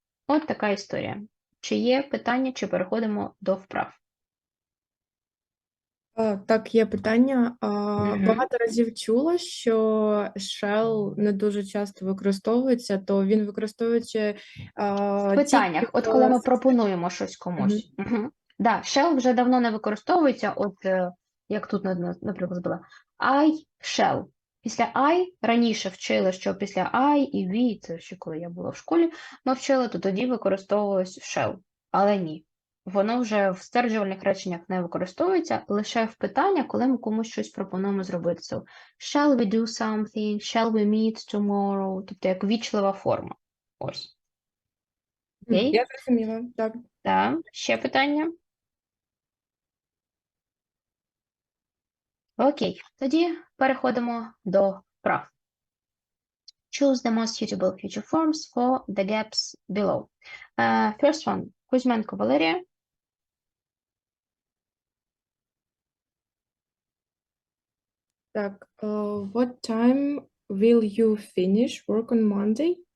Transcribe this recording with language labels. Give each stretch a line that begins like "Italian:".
Ukrainian: От така історія. Чи є питання, чи переходимо до вправ? Так, є питання. Багато разів чула, що shall не дуже часто використовується, то він використовується В питаннях, от коли ми пропонуємо щось комусь. Да, shall вже давно не використовується, от як тут, наприклад, була I shall. Після I раніше вчили, що після I і we, це ще коли я була в школі, ми вчили, то тоді використовувалось shall. Але ні. Воно вже в стверджувальних реченнях не використовується, лише в питання, коли ми комусь щось пропонуємо зробити.
English: So, shall we do something? Shall we meet tomorrow?
Ukrainian: Тобто як вічлива форма. Ось. Окей? Я зрозуміла, так. Так. Ще питання? Окей. Тоді переходимо до вправ.
English: Choose the most suitable future forms for the gaps below.
Ukrainian: First one. Кузьменко Валерія.
English: Так, what time will you finish work on Monday?